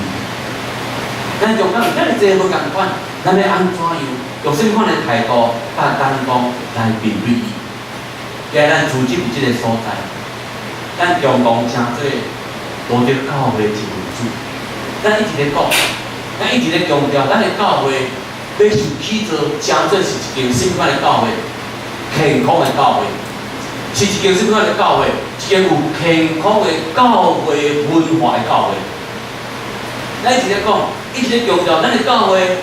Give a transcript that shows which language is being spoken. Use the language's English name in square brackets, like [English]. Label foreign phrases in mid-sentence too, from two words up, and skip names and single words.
[Min Nan Chinese] 咱中间有遮尔济无共款，咱要安怎样？用什么款的态度、甲眼光来面对伊？今日咱组织伫即个所在，咱共同诚做道德教会一份子。咱一直咧讲，咱一直咧强调，咱的教会要受起做，诚做是一间什么款的教会？健康的教会，是一间什么款的教会？一间有健康的教会文化的教会。咱一直咧讲，一直咧强调，咱的教会。